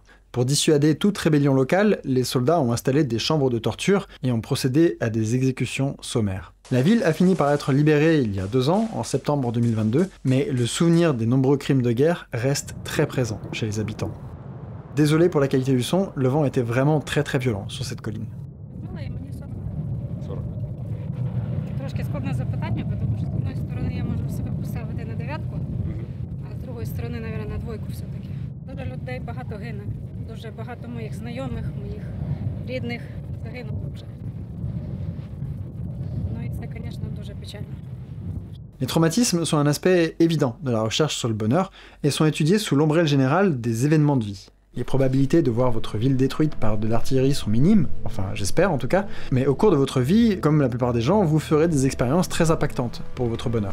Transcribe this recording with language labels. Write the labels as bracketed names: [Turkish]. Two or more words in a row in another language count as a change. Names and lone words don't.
[French] Pour dissuader toute rébellion locale, les soldats ont installé des chambres de torture et ont procédé à des exécutions sommaires. La ville a fini par être libérée il y a 2 ans, en septembre 2022, mais le souvenir des nombreux crimes de guerre reste très présent chez les habitants. Désolé pour la qualité du son, le vent était vraiment très très violent sur cette colline. [Ukrainian] Трошки складне запитання, тому що з одної сторони я можу себе поставити на 9, а з другої сторони, мабуть, на 2 все-таки. Дуже людей багато гине. Дуже багато моїх знайомих, моїх рідних загинуло вже. Ну і це, звісно, дуже печально. [French] Les traumatismes sont un aspect évident de la recherche sur le bonheur et sont étudiés sous l'ombrelle générale des événements de vie. Les probabilités de voir votre ville détruite par de l'artillerie sont minimes, enfin j'espère en tout cas, mais au cours de votre vie, comme la plupart des gens, vous ferez des expériences très impactantes pour votre bonheur.